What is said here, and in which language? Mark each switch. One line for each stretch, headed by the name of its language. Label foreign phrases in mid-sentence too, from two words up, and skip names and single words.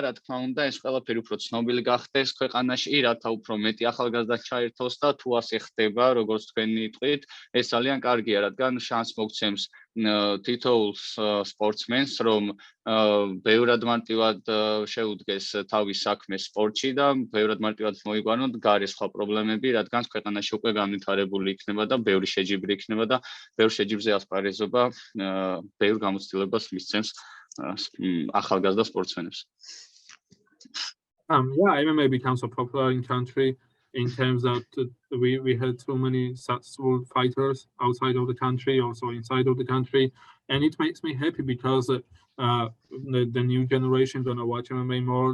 Georgian: რა თქმა უნდა, ეს ყველაფერი უფრო ცნობილი გახდეს ქვეყანაში, რათა უფრო მეტი ახალგაზრდა ჩაერთოს და თუ ასე ხდება, როგორც თქვენი თვლით, ეს ძალიან კარგია, რადგან შანსს მოგცემს თითოეულ სპორტსმენს, რომ ბევრად მარტივად შეუდგეს თავის საქმეს სპორტში და ბევრად მარტივად მოიგვანოთ გარე სხვა პრობლემები, რადგან ქვეყანაში უკვე განვითარებული იქნება და ბევრი შეჯიბრი იქნება და ბევრ შეჯიბრზე ასპარეზობა ბევრ გამოცდილებას მისცემს ახალგაზრდა სპორტსმენებს.
English: Yeah, MMA becomes so popular in country in terms that we had so many successful fighters outside of the country, also inside of the country, and it makes me happy because the new generation gonna watch MMA more.